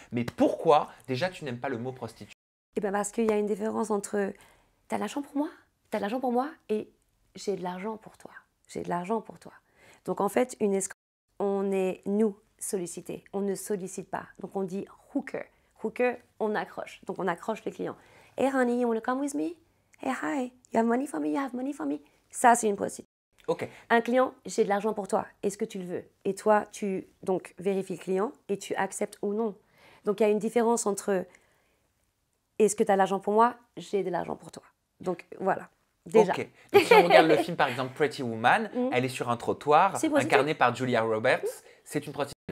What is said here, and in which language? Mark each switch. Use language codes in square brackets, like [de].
[fr] Mais pourquoi, déjà, tu n'aimes pas le mot prostitution? Eh bien parce qu'il y a une différence entre « t'as de l'argent pour moi ?» T'as de l'argent pour moi et « j'ai de l'argent pour toi ». J'ai de l'argent pour toi. Donc en fait, une escroc, on est, nous, sollicités. On ne sollicite pas. Donc on dit « hooker ». Hooker, on accroche. Donc on accroche les clients. [en] « Hey honey, you want to come with me? Hey hi, you have money for me? You have money for me ?» [fr] Ça, c'est une prostitution. Okay. Un client, j'ai de l'argent pour toi, est-ce que tu le veux? Et toi, tu donc vérifies le client et tu acceptes ou non. Donc il y a une différence entre est-ce que tu as de l'argent pour moi? J'ai de l'argent pour toi. Donc voilà, déjà. Ok. Donc, si on regarde le film par exemple Pretty Woman, elle est sur un trottoir, incarnée par Julia Roberts, c'est une prostituée.